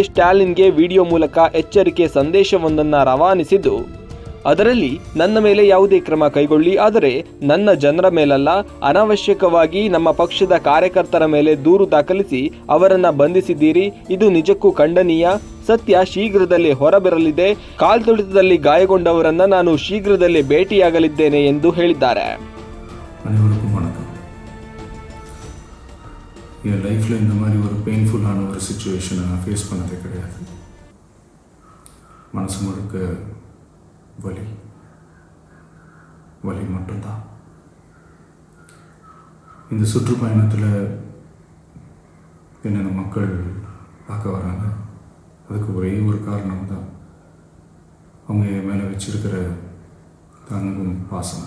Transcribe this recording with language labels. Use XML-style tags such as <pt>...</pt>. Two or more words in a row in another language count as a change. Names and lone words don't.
<kn>ಸ್ಟಾಲಿನ್ಗೆ ವಿಡಿಯೋ ಮೂಲಕ ಎಚ್ಚರಿಕೆ ಸಂದೇಶವೊಂದನ್ನು ರವಾನಿಸಿದ್ದು, ಅದರಲ್ಲಿ ನನ್ನ ಮೇಲೆ ಯಾವುದೇ ಕ್ರಮ ಕೈಗೊಳ್ಳಿ, ಆದರೆ ನನ್ನ ಜನರ ಮೇಲಲ್ಲ. ಅನಾವಶ್ಯಕವಾಗಿ ನಮ್ಮ ಪಕ್ಷದ ಕಾರ್ಯಕರ್ತರ ಮೇಲೆ ದೂರು ದಾಖಲಿಸಿ ಅವರನ್ನು ಬಂಧಿಸಿದ್ದೀರಿ. ಇದು ನಿಜಕ್ಕೂ ಖಂಡನೀಯ. ಸತ್ಯ ಶೀಘ್ರದಲ್ಲೇ ಹೊರಬರಲಿದೆ. ಕಾಲ್ತುಳಿತದಲ್ಲಿ ಗಾಯಗೊಂಡವರನ್ನು ನಾನು ಶೀಘ್ರದಲ್ಲೇ ಭೇಟಿಯಾಗಲಿದ್ದೇನೆ ಎಂದು ಹೇಳಿದ್ದಾರೆ.</kn> <ta>என் லைஃப்பில் இந்த மாதிரி ஒரு பெயின்ஃபுல்லான ஒரு சுச்சுவேஷனை நான் ஃபேஸ் பண்ணதே கிடையாது. மனசு முழுக்க வலி மட்டும்தான். இந்த சுற்றுப்பயணத்தில் என்னென்ன மக்கள் பார்க்க வராங்க, அதுக்கு ஒரே ஒரு காரணம் தான், அவங்க என் மேலே வச்சிருக்கிற அன்பும் பாசம்.</ta>